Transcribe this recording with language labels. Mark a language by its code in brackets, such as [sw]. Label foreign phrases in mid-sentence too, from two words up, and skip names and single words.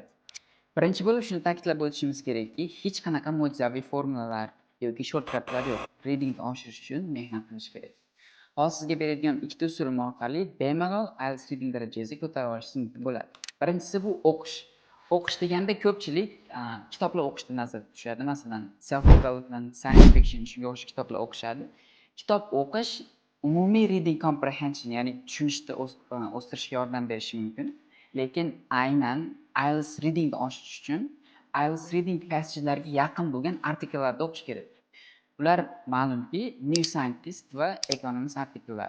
[uz] Birinchi bo'lib shuni ta'kidlab o'tishimiz kerakki, hech qanaqa mo'jizaviy formulalar yoki shortkatlar yo'q. Readingni oshirish uchun mehnat qilish kerak. Hozir sizga beradigan ikkita usulim orqali bemalol IELTS reading darajangizni ko'tarib olishingiz mumkin bo'ladi. Birinchisi bu o'qish. O'qish deganda ko'pchilik kitoblar o'qishni nazarda tushadi. Masalan, [en] self development, science fiction [uz] shunga o'xshash kitoblar o'qishadi. Kitob o'qish umumiy [en] reading comprehension, [uz] ya'ni tushunishni o'stirishga yordam berishi mumkin. Lekin aynan IELTS readingni oshirish uchun IELTS [en] reading passage'larga [uz] yaqin bo'lgan artikellarni o'qish kerak. Ular ma'lumki New Scientist va Economist artikellari.